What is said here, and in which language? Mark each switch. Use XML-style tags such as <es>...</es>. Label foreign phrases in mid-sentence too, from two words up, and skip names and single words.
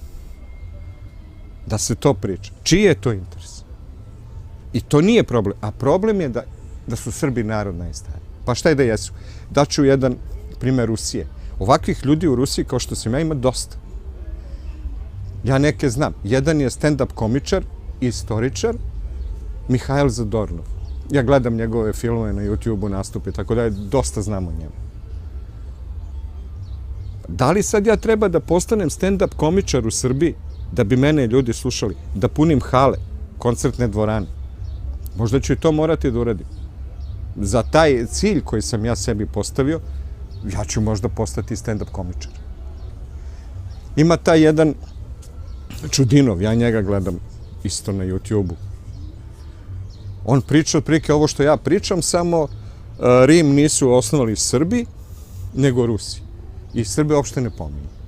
<sr>Da se to priča. Čiji je to interes? I to nije problem. A problem je da su Srbi narod najstariji. Pa šta je da jesu? Daću jedan primer Rusije. Ovakvih ljudi u Rusiji, kao što sam ja, ima dosta. Ja neke znam. Jedan je stand-up komičar, istoričar, Mihajl Zadornov. Ja gledam njegove filmove na YouTube-u, nastupe, tako da je dosta znam o njemu. Da li sad ja treba da postanem stand-up komičar u Srbiji da bi mene ljudi slušali, da punim hale, koncertne dvorane? Možda ću i to morati da uradim. Za taj cilj koji sam ja sebi postavio, ja ću možda postati stand-up komičar. Ima taj jedan Čudinov, ja njega gledam isto na YouTube-u. On priča otprilike ovo što ja pričam, samo Rim nisu osnovali Srbi, nego Rusi. I Srbe uopšte ne pominju.</sr>